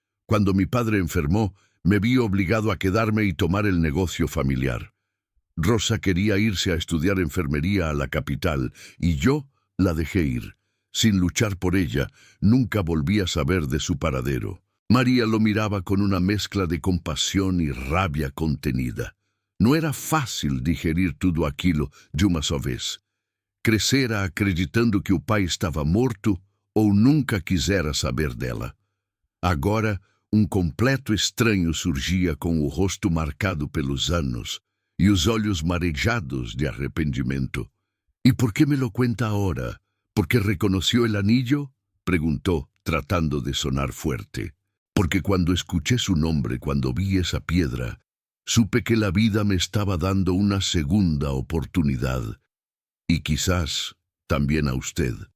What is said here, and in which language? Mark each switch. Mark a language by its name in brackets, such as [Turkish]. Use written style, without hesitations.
[Spanish] Cuando mi padre enfermó, me vi obligado a quedarme y tomar el negocio familiar. Rosa quería irse a estudiar enfermería a la capital, y yo la dejé ir. Sin luchar por ella, nunca volví a saber de su paradero». María lo miraba con una mezcla de compasión y rabia contenida. No era fácil digerir [Portuguese] tudo aquilo de uma só vez. Crescera acreditando que o pai estava morto ou nunca quisera saber dela. Agora, completo estranho surgia com o rosto marcado pelos anos e os olhos marejados de arrependimento. [Spanish] «¿Y por qué me lo cuenta ahora? ¿Porque reconoció el anillo?», preguntó, tratando de sonar fuerte. «Porque cuando escuché su nombre, cuando vi esa piedra, supe que la vida me estaba dando una segunda oportunidad, y quizás también a usted».